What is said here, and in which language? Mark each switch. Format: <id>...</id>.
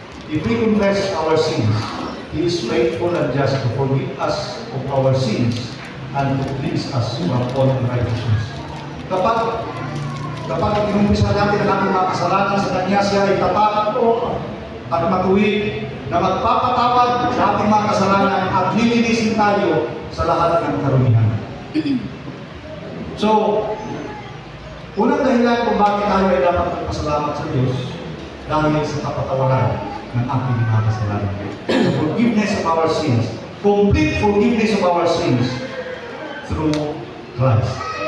<en>if we confess our sins, He is faithful and just to forgive us of our sins and to cleanse us from all unrighteousness.</en> <tl>Kapag inumpisa natin ang ating mga kasalanan sa Kanya, siya ay tapat at matuwid na magpapatawad sa ating mga kasalanan at lilinisin tayo sa lahat ng karumihan. So, unang dahilan kung bakit tayo ay dapat magpasalamat sa Diyos dahil sa kapatawaran ng ating mga kasalanan.</tl> <en>The forgiveness of our sins, complete forgiveness of our sins through Christ.</en>